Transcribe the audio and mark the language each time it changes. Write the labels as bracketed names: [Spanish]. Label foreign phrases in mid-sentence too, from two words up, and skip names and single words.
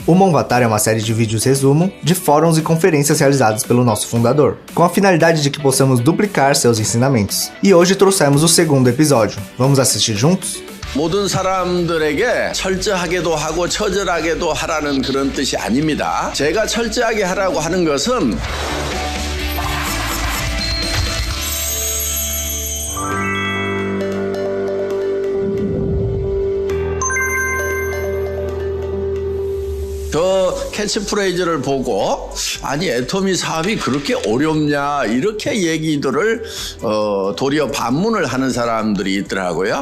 [Portuguese] O Monvattar é uma série de vídeos resumo de fóruns e conferências realizadas pelo nosso fundador, com a finalidade de que possamos duplicar seus ensinamentos. E hoje trouxemos o segundo episódio. Vamos assistir juntos? [Korean] 모든 사람들에게 철저하게도 하고 처절하게도 하라는 그런 뜻이 아닙니다. 제가 철저하게 하라고 하는 것은 저 캐치프레이즈를 보고 아니 애터미 사업이 그렇게 어렵냐 이렇게 얘기들을 도리어 반문을 하는 사람들이 있더라고요.